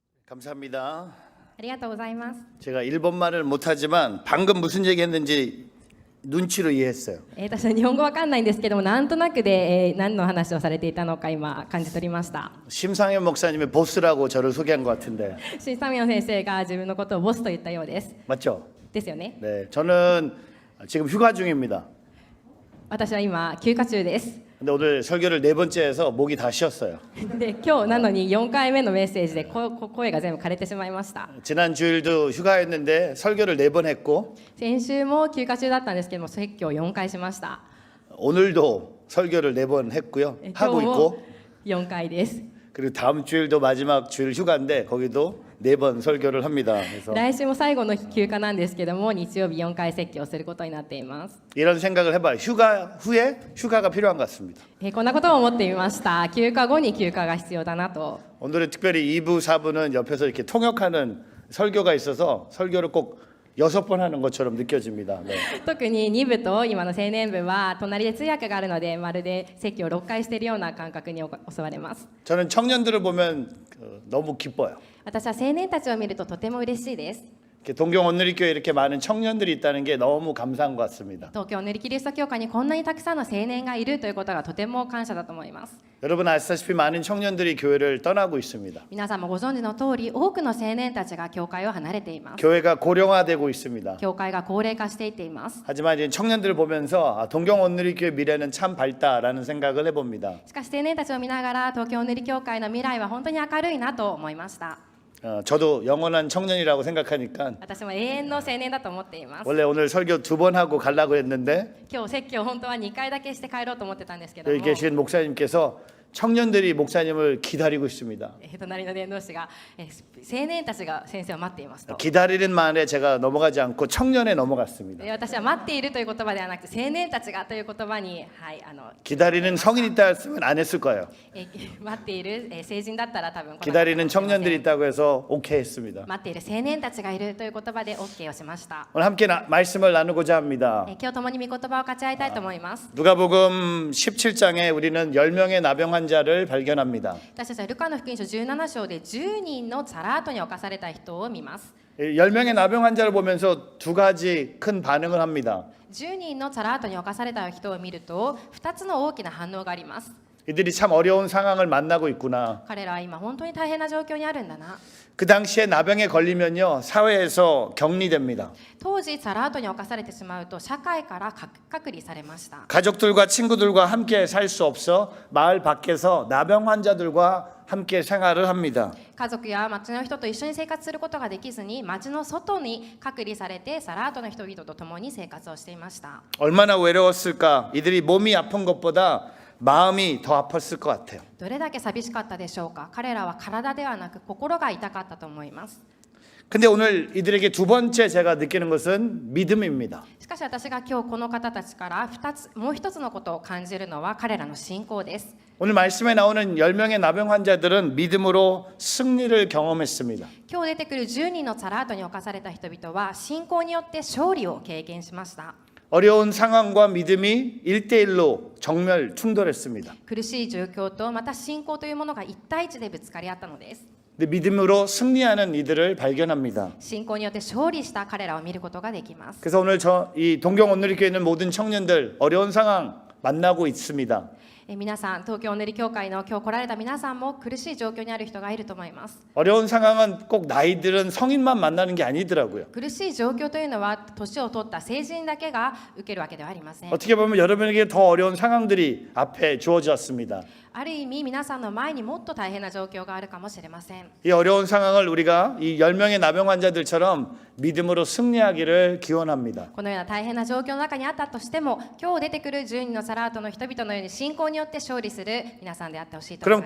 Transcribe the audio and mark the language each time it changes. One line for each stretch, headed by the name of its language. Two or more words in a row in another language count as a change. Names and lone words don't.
Korean: 감사합니다.
Japanese: ありがとうございます。
Korean: 제가 일본말을 못하지만 방금 무슨 얘기했는지 눈치로 이해했어요.
Japanese: 私は日本語わかんないんですけども、なんとなくで、何の話をされていたのか今感じ取りました。
Korean: 심상현 목사님의 보스라고 저를 소개한 것 같은데
Japanese: シン・サミヨン先生が自分のことをボスと言ったようです。
Korean: 맞죠?
Japanese: ですよね。
Korean: 네, 저는 지금 휴가 중입니다.
Japanese: 私は今休暇中です。
Korean: 근데 오늘 설교를 4번째 해서 목이 다 쉬었어요.
Japanese: で、今日なのに4回目のメッセージで声が全部枯れてしまいました。
Korean: 지난 주일도 휴가했는데 설교를 4번 했고
Japanese: 先週も休暇中だったんですけども、説教を4回しました。
Korean: 오늘도 설교를 4번 했고요.
Japanese: 今日
Korean: 하고
Japanese: も
Korean: 있고
Japanese: 4回です。
Korean: 그리고 다음 주일도 마지막 주일 휴가인데 거기도 4번 설교를 합니다. 그래서
Japanese: 来週も最後の休暇なんですけども、日曜日4回説教をすることになっています。
Korean: 이런 생각을 해봐요. 휴가 후에 휴가가 필요한 것 같습니다.
Japanese: こんなことを思ってみました。休暇後に休暇が必要だなと。
Korean: 오늘은 특별히 2부, 4부는 옆에서 이렇게 통역하는 설교가 있어서 설교를 꼭 6번 하는 것처럼 느껴집니다. 네.
Japanese: 特に2部と今の青年部は隣で通訳があるので、まるで説教を6回しているような感覚に襲われます。
Korean: 저는 청년들을 보면 너무 기뻐요.
Japanese: 私は青年たちを見るととても嬉しいです。
Korean: 이렇게 동경 온누리교회에 이렇게 많은 청년들이 있다는 게 너무 감사한 것 같습니다.
Japanese: 東京塗りキリスト教会にこんなにたくさんの青年がいるということがとても感謝だと思います。
Korean: 여러분 아시다시피 많은 청년들이 교회를 떠나고 있습니다.
Japanese: 皆さんもご存知の通り、多くの青年たちが教会を離れています。
Korean: 교회가 고령화되고 있습니다.
Japanese: 教会が高齢化していっています。
Korean: 하지만 이제 청년들을 보면서 동경 온누리교회 미래는 참 밝다라는 생각을 해봅니다.
Japanese: しかし青年たちを見ながら、東京塗り教会の未来は本当に明るいなと思いました。
Korean: 저도 영원한 청년이라고 생각하니까
Japanese: 私も永遠の青年だと思っています。
Korean: 원래 오늘 설교 2번 하고 가려고 했는데
Japanese: 今日説教本当は2回だけして帰ろうと思ってたんですけども、
Korean: 여기 계신 목사님께서 청년들이 목사님을 기다리고 있습니다.
Japanese: 隣の伝道師が青年たちが先生を待っていますと。
Korean: 기다리는 말에 제가 넘어가지 않고 청년에 넘어갔습니다.
Japanese: 私は待っているという言葉ではなくて、青年たちがという言葉に、
Korean: 기다리는 성인 있다 했으면 안 했을 거예요.
Japanese: 待っている成人だったら多分
Korean: 기다리는 청년들이 있다고 해서 오케이 했습니다.
Japanese: 待っている青年たちがいるという言葉で OK をしました。
Korean: 오늘 함께 말씀을 나누고자 합니다.
Japanese: 今日共に御言葉を勝ち合いたいと思います。
Korean: 누가복음 17장에 우리는 10명의 나병 환자를 발견합니다.
Japanese: 私たちはルカの福音書17章で10人のサラートに侵された人を見ます。
Korean: 10명의 나병 환자를 보면서 두 가지 큰 반응을 합니다.
Japanese: 10 人のサラートに侵された人を見ると、2つの大きな反応があります。
Korean: 이들이 참 어려운 상황을 만나고 있구나.
Japanese: 彼らは今本当に大変な状況にあるんだな。
Korean: 그 당시에 나병에 걸리면요 사회에서 격리됩니다.
Japanese: 当時サラートに侵されてしまうと社会から隔離されました。
Korean: 가족들과 친구들과 함께 살 수 없어 마을 밖에서 나병 환자들과 함께 생활을 합니다.
Japanese: 家族や町の人と一緒に生活することができずに、町の外に隔離されてサラートの人々と共に生活をしていました。
Korean: 얼마나 외로웠을까. 이들이 몸이 아픈 것보다 마음이 더 아팠을 것 같아요.
Japanese: どれだけ寂しかったでしょうか。彼らは体ではなく心が痛かったと思います。
Korean: 근데 오늘 이들에게 두 번째 제가 느끼는 것은 믿음입니다.
Japanese: しかし私が今日この方たちからもう一つのことを感じるのは彼らの信仰です。
Korean: 오늘 말씀에 나오는 10명의 나병 환자들은 믿음으로 승리를 경험했습니다.
Japanese: 今日出てくる10人のサラートに侵された人々は信仰によって勝利を経験しました。
Korean: 어려운 상황과 믿음이 1대1로 정멸 충돌했습니다.
Japanese: 苦しい状況とまた信仰というものが1対1でぶつかり合ったのです。
Korean: 근데 믿음으로 승리하는 이들을 발견합니다.
Japanese: 信仰によって勝利した彼らを見ることができます。
Korean: 그래서 오늘 이 동경 온누리교회에 있는 모든 청년들 어려운 상황 만나고 있습니다.
Japanese: 皆さん、東京塗り教会の今日来られた皆さんも苦しい状況にある人がいると思います。
Korean: 어려운 상황은 꼭 나이들은 성인만 만나는 게 아니더라고요.
Japanese: 苦しい状況というのは年を取った成人だけが受けるわけではありません。
Korean: 어떻게 보면 여러분에게 더 어려운 상황들이 앞에 주어졌습니다.
Japanese: ある意味皆さんの前にもっと大変な状況があるかもしれません。
Korean: 이 어려운 상황을 우리가 이 10명의 나병 환자들처럼 믿음으로 승리하기를 기원합니다.
Japanese: このような大変な状況の中にあったとしても、今日出てくる10人のサラートの人々のように信仰によって勝利する皆さんであってほしいと思い